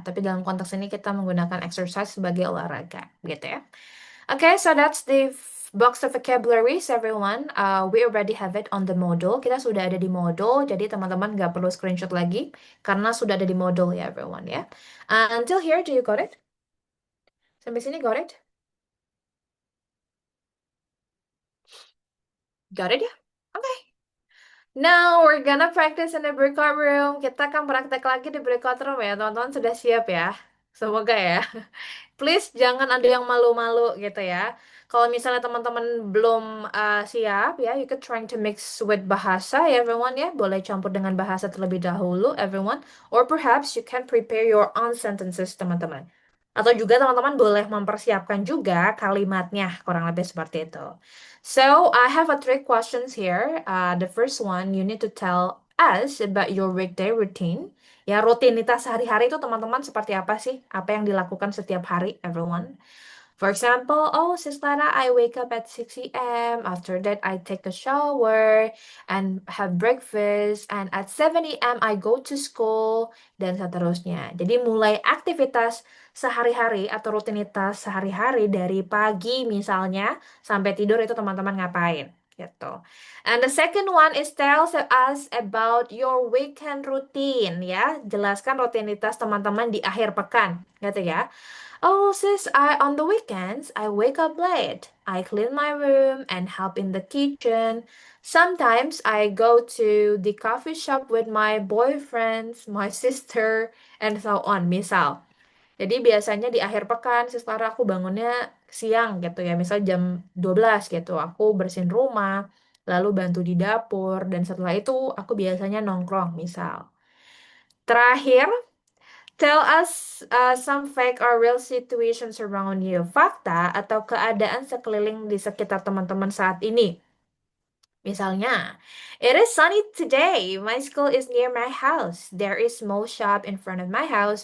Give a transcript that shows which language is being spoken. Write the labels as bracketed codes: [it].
[id] Tapi dalam konteks ini kita menggunakan exercise sebagai olahraga, gitu ya. [en] Okay, so that's the box of vocabularies, everyone. We already have it on the module. [id] Kita sudah ada di module, jadi teman-teman nggak perlu screenshot lagi, karena sudah ada di module ya, everyone ya. [en] Until here, do you got it? [id] Sampai sini [en] got it? Got it ya? Okay. Now we're gonna practice in the breakout room. [id] Kita akan praktek lagi di breakout room ya, teman-teman sudah siap ya? Semoga ya. Please jangan ada yang malu-malu gitu ya. Kalau misalnya teman-teman belum siap ya, [en] you could trying to mix with bahasa [id] ya, everyone ya. Boleh campur dengan bahasa terlebih dahulu, everyone. [en] Or perhaps you can prepare your own sentences, [id] teman-teman. Atau juga teman-teman boleh mempersiapkan juga kalimatnya, kurang lebih seperti itu. [en] So, I have three questions here. The first one, you need to tell us about your weekday routine. [id] Ya, rutinitas sehari-hari itu teman-teman seperti apa sih? Apa yang dilakukan setiap hari, everyone? [en] For example, oh, Sis Lara, I wake up at 6 a.m. After that, I take a shower and have breakfast. And at 7 a.m., I go to school. [id] Dan seterusnya. Jadi mulai aktivitas sehari-hari atau rutinitas sehari-hari dari pagi misalnya sampai tidur itu teman-teman ngapain gitu. [en] And the second one is tell us about your weekend routine ya. [id] Jelaskan rutinitas teman-teman di akhir pekan gitu ya. [en] Oh sis, on the weekends I wake up late. I clean my room and help in the kitchen. Sometimes I go to the coffee shop with my boyfriends, my sister, and so on. [id] Misal. Jadi biasanya di akhir pekan, Lara aku bangunnya siang gitu ya. Misal jam 12 gitu. Aku bersihin rumah, lalu bantu di dapur. Dan setelah itu aku biasanya nongkrong misal. [en] Terakhir, tell us some fact or real situations around you. [id] Fakta atau keadaan sekeliling di sekitar teman-teman saat ini. [en] Misalnya, it is sunny today. My school is near my house. There is small shop in front of my house.